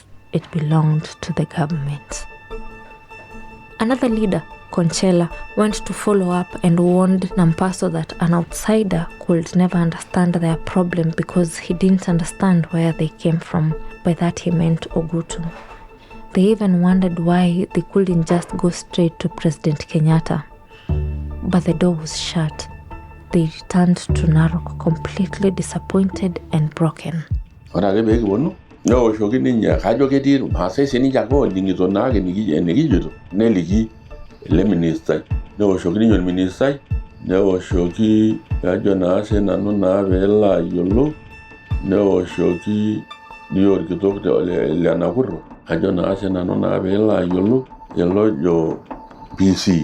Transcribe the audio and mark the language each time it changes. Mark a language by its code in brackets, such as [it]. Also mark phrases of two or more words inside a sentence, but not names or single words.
[en] It belonged to the government. Another leader, Konchela, went to follow up and warned Nampaso that an outsider could never understand their problem because he didn't understand where they came from. By that he meant Ogutu. They even wondered why they couldn't just go straight to President Kenyatta. But the door was shut. They returned to Narok completely disappointed and broken. [mas] Ore ake peekiponu neoshoki ninye kajo ketii irmaasai sininche ake oning'ito naake enikijoito neliki ele ministai. Neoshoki ninye orministai neoshoki kajo naa sinanu naa peelo ayiolou neoshoki dii orkitok le Nakuru ajo naa sinanu naa peelo ayiolou elo ojo PC